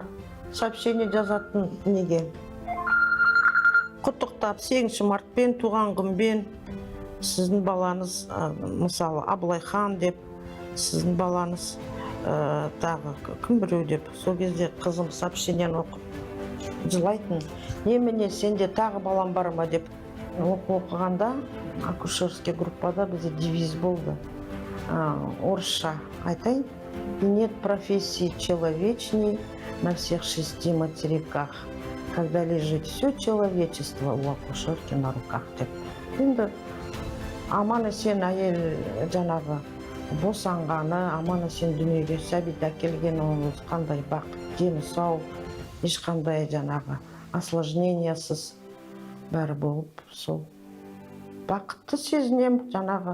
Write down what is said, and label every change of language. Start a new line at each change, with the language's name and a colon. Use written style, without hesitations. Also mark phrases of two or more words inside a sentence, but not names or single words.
Kazakh: Сообщение жазатын неге? Құттықтап 8 мартпен туған күнбен сіздің балаңыз мысалы Абылайхан деп сіздің балаңыз тағы кім біреу деп сол кезде қызым сообщениені оқып жылайтын. Немене сенде тағы балам бар ма деп оқығанда акушерский группада бізде девиз болды. Орысша айтайын.
Russian: Нет профессии человечней на всех 6 материках, когда лежит все человечество у акушерки на руках деп.
Kazakh: Енді аман-есен әйел жаңағы босанғаны, аман-есен дүниеге сәбит әкелген оңыз қандай бақыт, дені сау, ешқандай жаңағы осложнениясыз бәрі болып, сол бақытты сезінем жаңағы.